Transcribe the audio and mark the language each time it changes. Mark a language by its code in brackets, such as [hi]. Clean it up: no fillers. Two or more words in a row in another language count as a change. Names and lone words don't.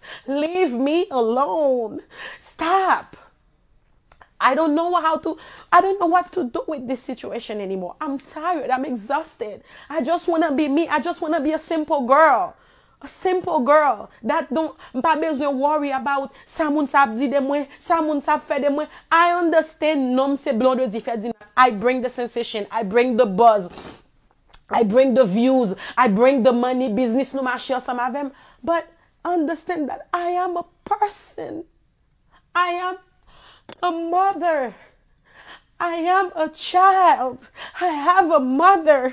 [en] Leave me alone. Stop. I don't know what to do with this situation anymore. I'm tired. I'm exhausted. I just want to be me. I just want to be a simple girl. A simple girl that don't worry about [ht] sa moun sa di de mwen, sa moun sa fe de mwen. [en] I understand [ht] nom se Blondedy fait di. [en] I bring the sensation, I bring the buzz, I bring the views, I bring the money, business [ht] nou marche ensemble avem. [en] But understand that I am a person. I am a mother. I am a child. I have a mother.